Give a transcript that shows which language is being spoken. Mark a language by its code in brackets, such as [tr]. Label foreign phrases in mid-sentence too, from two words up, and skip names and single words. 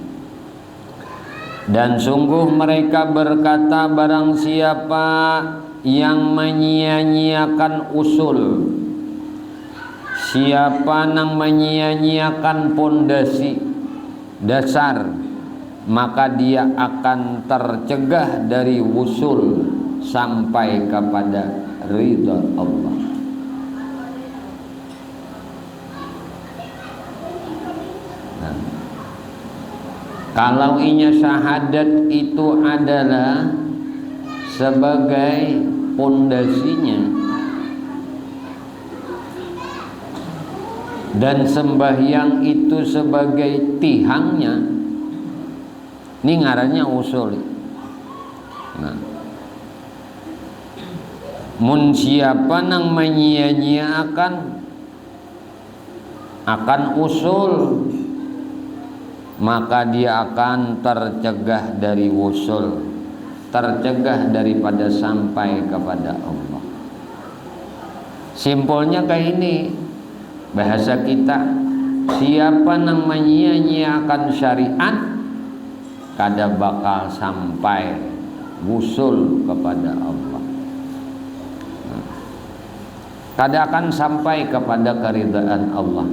[id] Dan sungguh mereka berkata, barang siapa yang menyia-nyiakan usul, siapa yang menyia-nyiakan pondasi dasar, maka dia akan tercegah dari wusul sampai kepada ridha Allah. [bjn] Nah, kalau inya syahadat itu adalah sebagai pondasinya, dan sembahyang itu sebagai tihangnya, ini ngarannya usul. Nah, mun siapa nang menyia-nyiakan akan usul, maka dia akan tercegah dari usul, tercegah daripada sampai kepada Allah. Simpelnya kayak ini bahasa kita, siapa yang menyia-nyiakan syariat kada bakal sampai wusul kepada Allah, kada akan sampai kepada keridhaan Allah.